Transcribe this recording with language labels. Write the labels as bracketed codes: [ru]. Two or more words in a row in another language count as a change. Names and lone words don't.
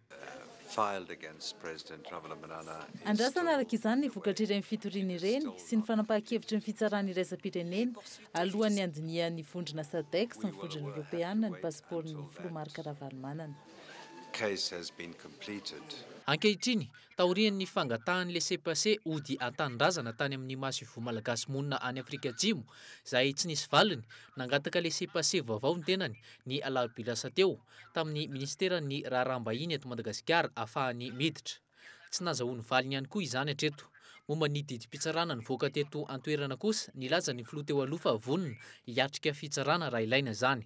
[mg] Andrasana araka izany ny vokatrirany fitoriana ireny sy ny fanampahan-kevitry ny fitsarana iraisam-pirenena alohan'ny andinian'ny vondrona SADC sy ny vondrona Europeana ny pasiporin'ny Filoha Marc Ravalomanana. Ankehitriny taorian'ny fangatahan'ny laissez-passer ody an-tanindrazana tany amin'ny maso malagasy monina any Afrika Atsimo izay tsy nisy valiny nangataka laissez-passer vaovao ny tenany ny alarobia lasa teo tamin'ny ministeran'ny raharaham-bahiny eto Madagasikara ahafahany miditra. Tsy nazahoany valiny ihany koa izany hatreto. Momba ny didim-pitsarana nivoaka teto an-toerana kosa nilaza ny filoha teo aloha fa vonona hiatrika fitsarana raha ilaina zany.